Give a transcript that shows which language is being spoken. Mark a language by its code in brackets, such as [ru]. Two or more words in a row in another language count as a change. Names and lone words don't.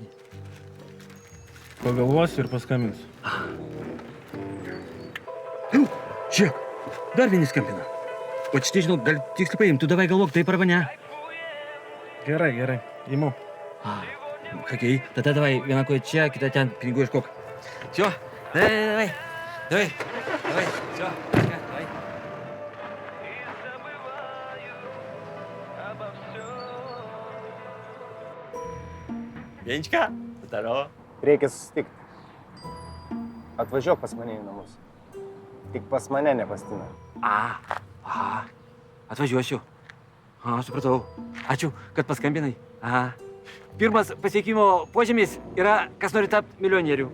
[lt] Pagalvosiu ir paskambinsiu. Žiūrėk, dar vieni skambina. O čia, žinau, gal tiksliai paimti, tu davai galvok, taip arba ne? Gerai, imu. Okei, tada davai, viena koja čia, kita ten, pinigų iškok. [ru] Все, давай, все, давай. Genčka, здорово. [lt] Reikia susitikti. Atvažiuok pas mane į namus. Tik pas mane, ne pas Tiną. Aha, atvažiuosiu. Supratau. Ačiū, kad paskambinai. Pirmas pasiekimo požymis yra, kas nori tapti milijonierių.